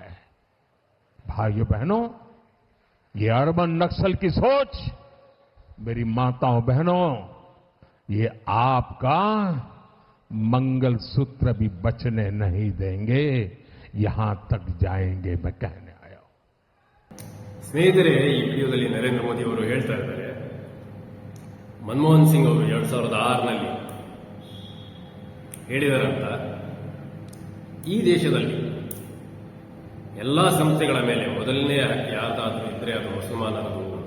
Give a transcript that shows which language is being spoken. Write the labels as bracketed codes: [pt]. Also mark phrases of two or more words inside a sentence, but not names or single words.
[hi] भाइयों बहनों, ये अर्बन नक्सल की सोच, मेरी माताओं बहनों, ये आपका मंगलसूत्र भी बचने नहीं देंगे, यहां तक जाएंगे, मैं कहने आया हूं। [kn] ಸ್ನೇಹಿತರೆ, ಈ ವಿಡಿಯೋದಲ್ಲಿ ನರೇಂದ್ರ ಮೋದಿ ಅವರು ಹೇಳ್ತಾ ಇದ್ದಾರೆ, ಮನಮೋಹನ್ ಸಿಂಗ್ ಅವರು 2006ನಲ್ಲಿ ಹೇಳಿದರಂತ, ಈ ದೇಶದಲ್ಲಿ ಎಲ್ಲಾ ಸಂಸ್ಥೆಗಳ ಮೇಲೆ ಮೊದಲನೇ ಹಕ್ಕು ಯಾರ್ದಾದ್ರೂ ಇದ್ರೆ ಅದು ಮುಸಲ್ಮಾನರದು.